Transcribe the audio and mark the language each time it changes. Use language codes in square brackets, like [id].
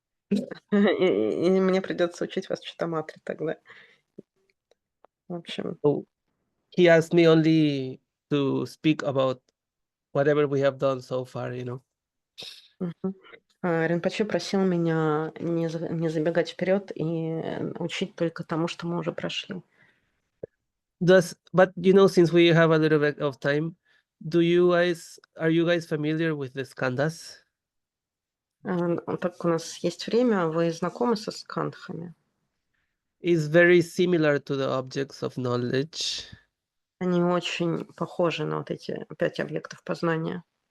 [ru] И мне придется учить вас читаматре тогда. В общем. [en] So he asked me only to speak about whatever we have done so far, [ru] Ринпоче просил меня не забегать вперед и учить только тому, что мы уже прошли. [en] But since we have a little bit of time, are you guys familiar with the skandhas? [ru] Так у нас есть время. Вы знакомы со скандхами? [en] Is very similar to the objects of knowledge. [ru] Они очень похожи на вот эти 5 объектов познания.